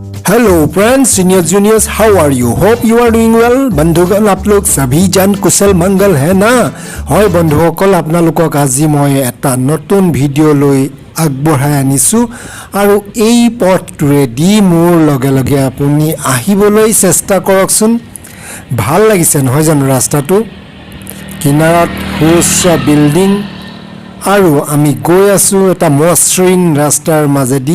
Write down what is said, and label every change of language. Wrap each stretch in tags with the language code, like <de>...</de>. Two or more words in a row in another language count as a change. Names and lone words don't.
<en>Hello friends, senior juniors, How are you? Hope you are doing well.</en> <hi>बंधुगण, आप लोग सभी जन कुशल मंगल है ना?</hi> <as>হয় বন্ধুসকল, আপোনালোকক আজি মই এটা নতুন ভিডিঅ' লৈ আগবঢ়াই আনিছোঁ আৰু এই পথটোৰেদি মোৰ লগে লগে আপুনি আহিবলৈ চেষ্টা কৰকচোন। ভাল লাগিছে নহয় জানো ৰাস্তাটো? কিনাৰত সুউচ্চ বিল্ডিং আৰু আমি গৈ আছোঁ এটা মসৃণ ৰাস্তাৰ মাজেদি।</as>